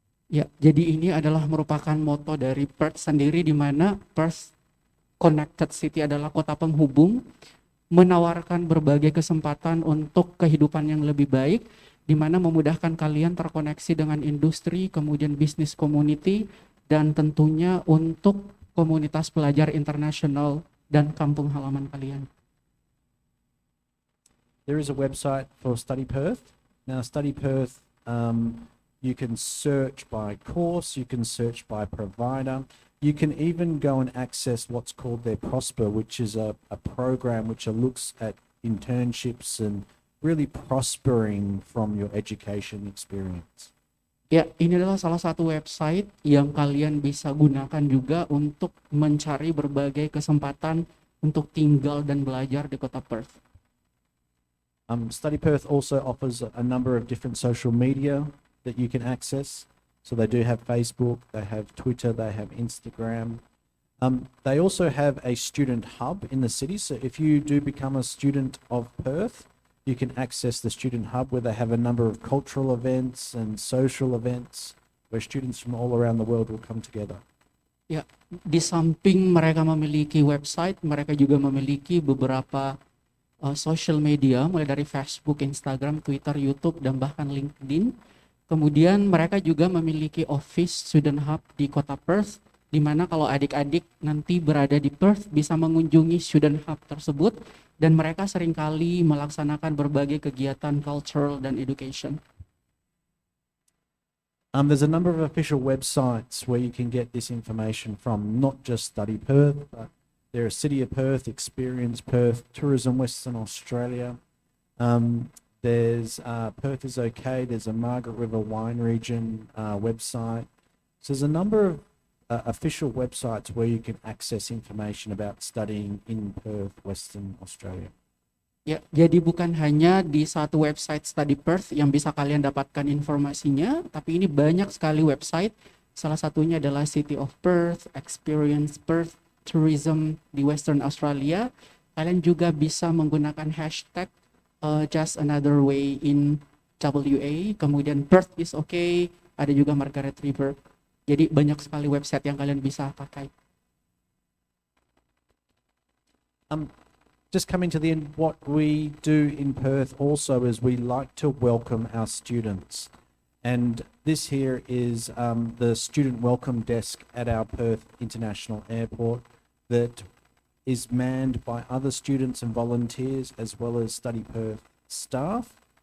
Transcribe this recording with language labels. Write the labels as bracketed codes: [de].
[id] Ya, jadi ini adalah merupakan moto dari Perth sendiri, di mana Perth Connected City adalah kota penghubung, menawarkan berbagai kesempatan untuk kehidupan yang lebih baik, di mana memudahkan kalian terkoneksi dengan industri, kemudian bisnis community, dan tentunya untuk komunitas pelajar internasional dan kampung halaman kalian. [en] There is a website for Study Perth. Now, Study Perth, you can search by course, you can search by provider, you can even go and access what's called their Prosper, which is a program which looks at internships and really prospering from your education experience. [id] Ya, ini adalah salah satu website yang kalian bisa gunakan juga untuk mencari berbagai kesempatan untuk tinggal dan belajar di kota Perth. [en] Study Perth also offers a number of different social media that you can access. So they do have Facebook, they have Twitter, they have Instagram. They also have a student hub in the city. So if you do become a student of Perth, you can access the student hub where they have a number of cultural events and social events where students from all around the world will come together. [id] Ya, di samping mereka memiliki website, mereka juga memiliki beberapa social media, mulai dari Facebook, Instagram, Twitter, YouTube, dan bahkan LinkedIn. Kemudian mereka juga memiliki office student hub di kota Perth, di mana kalau adik-adik nanti berada di Perth bisa mengunjungi student hub tersebut, dan mereka seringkali melaksanakan berbagai kegiatan cultural dan education. [en] There's a number of official websites where you can get this information from, not just Study Perth, but there are City of Perth, Experience Perth, Tourism Western Australia. There's Perth is OK, there's a Margaret River Wine Region website. So there's a number of official websites where you can access information about studying in Perth, Western Australia. [id] Ya, jadi bukan hanya di satu website Study Perth yang bisa kalian dapatkan informasinya, tapi ini banyak sekali website. Salah satunya adalah City of Perth, Experience Perth, Tourism di Western Australia. Kalian juga bisa menggunakan hashtag just another way in WA, kemudian Perth is OK, ada juga Margaret River. Jadi banyak sekali website yang kalian bisa pakai. [en] just coming to the end, what we do in Perth also is we like to welcome our students. And this here is the student welcome desk at our Perth International Airport that is manned by other students and volunteers as well as Study Perth staff